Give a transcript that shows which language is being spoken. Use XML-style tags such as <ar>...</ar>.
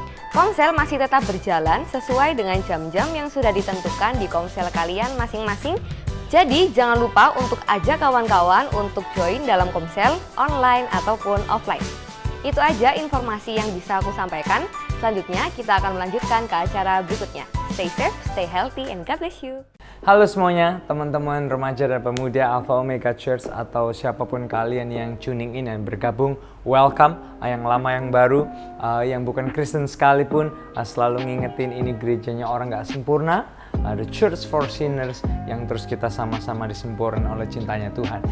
<id>Komsel masih tetap berjalan sesuai dengan jam-jam yang sudah ditentukan di komsel kalian masing-masing. Jadi jangan lupa untuk ajak kawan-kawan untuk join dalam komsel online ataupun offline. Itu aja informasi yang bisa aku sampaikan. Selanjutnya kita akan melanjutkan ke acara berikutnya.</id> <en>Stay safe, stay healthy, and God bless you.</en> <id>Halo semuanya, teman-teman remaja dan pemuda Alpha Omega Church atau siapapun kalian yang tuning in dan bergabung, welcome. Yang lama yang baru, yang bukan Kristen sekalipun, selalu ngingetin ini gerejanya orang gak sempurna, the Church for Sinners yang terus kita sama-sama disempurnakan oleh cintanya Tuhan.</id>